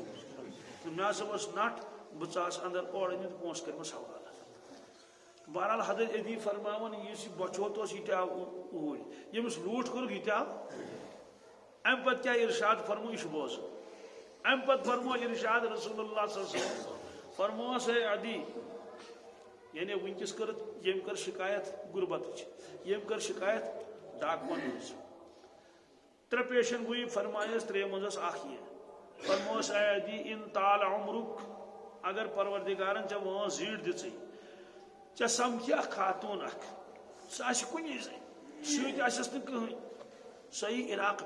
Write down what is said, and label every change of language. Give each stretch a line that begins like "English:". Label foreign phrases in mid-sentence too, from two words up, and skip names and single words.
Kashmiri: مےٚ ہسا اوس نٹ بہٕ ژاس اندر اورٕ أنِتھ پونٛسہٕ کٔرمٕژ حوالہٕ بہرحال حضرت علی فرماوان یُس یہِ بۄچھوت اوس یہِ تہِ آو اوٗرۍ ییٚمِس لوٗٹھ کوٚرُکھ یہِ تہِ آو اَمہِ پتہٕ کیٛاہ اِرشاد فرمو یہِ چھُ بوزُن اَمہِ پتہٕ فرمو اِرشاد رسول اللہ
Arabic: صلی اللہ علیہ وسلم
Kashmiri: فرموس ہے عدی یعنی ونکس کٔر ییٚمۍ کٔر شکایت غربتٕچ ییٚمۍ کٔر شکایت ڈاکوَن ہٕنٛز ترٛےٚ پیشن گویی فرمایس ترٛیٚیو منٛز ٲس اکھ یہِ فرموس اے عدی ان طال عمرُک اگر پروردگارن ژےٚ وٲنٛس زیٖٹھ دِژٕے ژےٚ سمکھی اکھ خاتوٗن اکھ سۄ آسہِ کُنی زٔنۍ سۭتۍ آسٮ۪س نہٕ کٕہٕنۍ سۄ یی عراق